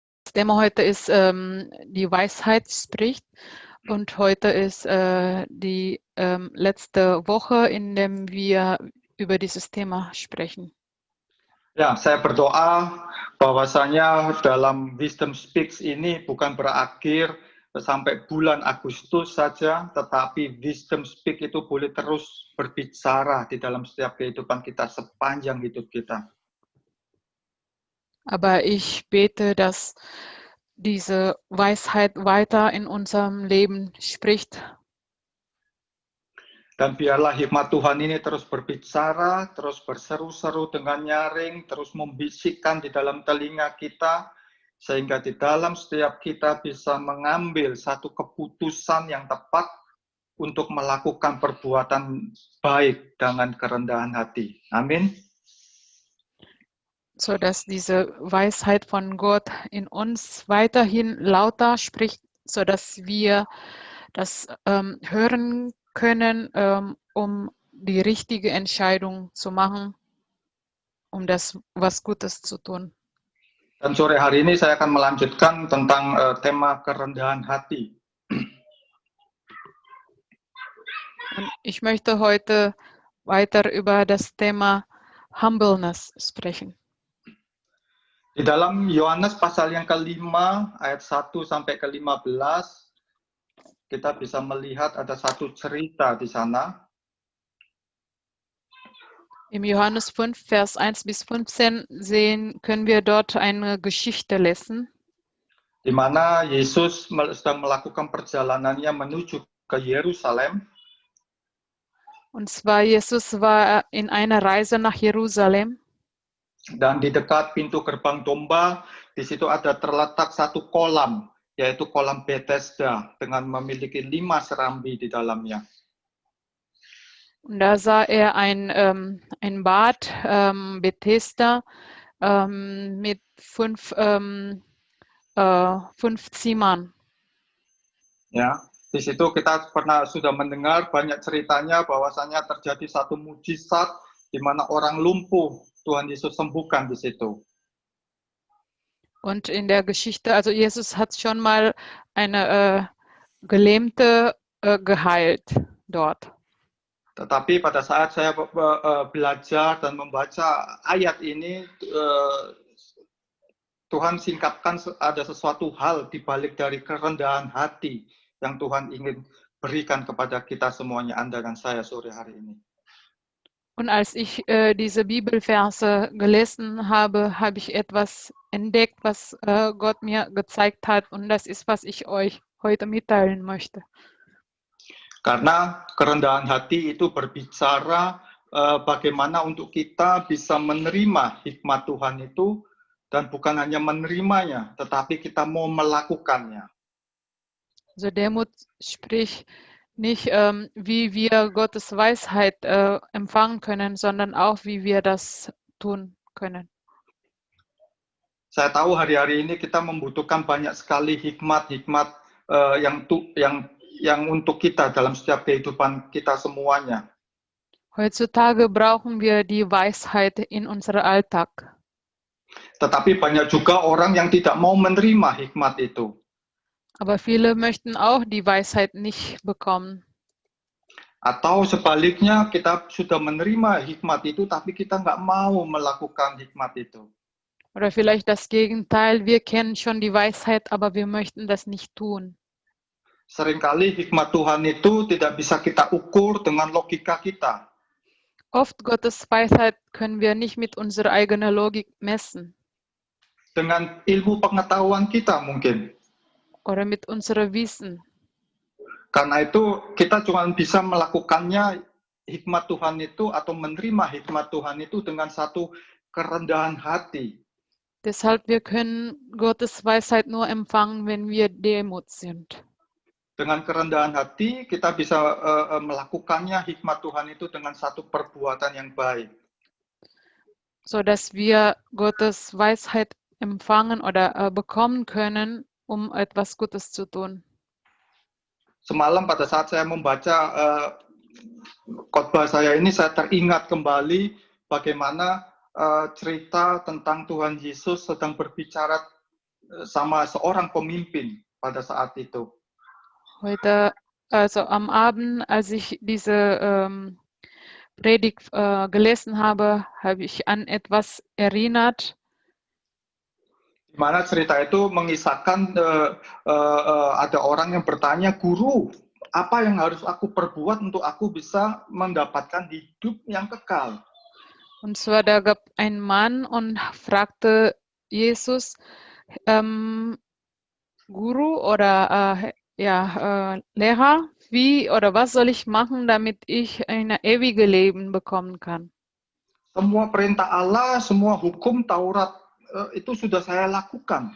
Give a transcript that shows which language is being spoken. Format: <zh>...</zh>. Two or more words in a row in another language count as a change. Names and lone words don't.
<de>Das Thema heute ist die Weisheit spricht und heute ist die letzte Woche, in dem wir über dieses Thema sprechen.</de> <id>Ya, saya berdoa bahwasanya dalam Wisdom Speaks ini bukan berakhir sampai bulan Agustus saja, tetapi Wisdom Speak itu boleh terus berbicara di dalam setiap kehidupan kita sepanjang hidup kita.</id> <de>Aber ich bete, dass diese Weisheit weiter in unserem Leben spricht.</de> <id>Dan biarlah hikmat Tuhan ini terus berbicara, terus berseru-seru dengan nyaring, terus membisikkan di dalam telinga kita, sehingga di dalam setiap kita bisa mengambil satu keputusan yang tepat untuk melakukan perbuatan baik dengan kerendahan hati. Amin.</id> <de>So dass diese Weisheit von Gott in uns weiterhin lauter spricht, so dass wir das hören können, um die richtige Entscheidung zu machen, um das was Gutes zu tun.</de> <id>Dan sore hari ini saya akan melanjutkan tentang tema kerendahan hati.</id> <de>Und ich möchte heute weiter über das Thema Humbleness sprechen.</de> <id>Di dalam Yohanes pasal yang kelima, ayat 1 sampai ke-15, kita bisa melihat ada satu cerita di sana.</id> <de>Im Johannes 5, Vers 1 bis 15 können wir dort eine Geschichte lesen,</de> <id>Di mana Yesus sedang melakukan perjalanannya menuju ke Yerusalem.</id> <de>und zwar Jesus war in einer Reise nach Jerusalem.</de> <id>Dan di dekat pintu gerbang domba, di situ ada terletak satu kolam, yaitu kolam Bethesda, dengan memiliki 5 serambi di dalamnya.</id> <de>Und da sah er ein Bad, Bethesda, mit 5 Zimmern.</de> <id>Ya, di situ kita sudah mendengar banyak ceritanya bahwasanya terjadi satu mujizat di mana orang lumpuh Tuhan Yesus sembuhkan di situ.</id> <de>Und in der Geschichte, also Jesus hat schon mal eine Gelähmte geheilt dort.</de> <id>Tetapi pada saat saya belajar dan membaca ayat ini, Tuhan singkapkan ada sesuatu hal di balik dari kerendahan hati yang Tuhan ingin berikan kepada kita semuanya, Anda dan saya sore hari ini.</id> <de>Und als ich diese Bibelverse gelesen habe, habe ich etwas entdeckt, was Gott mir gezeigt hat. Und das ist, was ich euch heute mitteilen möchte.</de> <id>Karena kerendahan hati itu berbicara bagaimana untuk kita bisa menerima hikmat Tuhan itu, dan bukan hanya menerimanya, tetapi kita mau melakukannya.</id> <de>Also Demut spricht nicht, wie wir Gottes Weisheit empfangen können, sondern auch, wie wir das tun können.</de> <id>Saya tahu hari-hari ini kita membutuhkan banyak sekali hikmat-hikmat yang untuk kita dalam setiap kehidupan kita semuanya.</id> <de>Heutzutage brauchen wir die Weisheit in unserem Alltag.</de> <id>Tetapi banyak juga orang yang tidak mau menerima hikmat itu.</id> <de>Aber viele möchten auch die Weisheit nicht bekommen.</de> <id>Atau sebaliknya, kita sudah menerima hikmat itu, tapi kita nggak mau melakukan hikmat itu.</id> <de>Oder vielleicht das Gegenteil, wir kennen schon die Weisheit, aber wir möchten das nicht tun.</de> <id>Seringkali hikmat Tuhan itu tidak bisa kita ukur dengan logika kita.</id> <de>Oft Gottes Weisheit können wir nicht mit unserer eigenen Logik messen.</de> <id>Dengan ilmu pengetahuan kita mungkin.</id> <de>Oder mit unserem Wissen.</de> <id>Karena itu kita cuma bisa melakukannya hikmat Tuhan itu atau menerima hikmat Tuhan itu dengan satu kerendahan hati.</id> <de>Deshalb wir können Gottes Weisheit nur empfangen, wenn wir Demut sind.</de> <id>Dengan kerendahan hati kita bisa melakukannya hikmat Tuhan itu dengan satu perbuatan yang baik.</id> <de>So dass wir Gottes Weisheit empfangen oder bekommen können, um etwas Gutes zu tun.</de> <id>Semalam pada saat saya membaca khotbah saya ini, saya teringat kembali bagaimana cerita tentang Tuhan Yesus sedang berbicara sama seorang pemimpin pada saat itu.</id> <de>Heute, also am Abend, als ich diese Predigt gelesen habe, habe ich an etwas erinnert.</de> <id>Di mana cerita itu mengisahkan ada orang yang bertanya, "Guru, apa yang harus aku perbuat untuk aku bisa mendapatkan hidup yang kekal?"</id> <de>Und zwar, da gab ein Mann und fragte Jesus, Guru oder Lehrer, wie oder was soll ich machen, damit ich ein ewige Leben bekommen kann?</de> <id>Semua perintah Allah, semua hukum Taurat itu sudah saya lakukan.</id>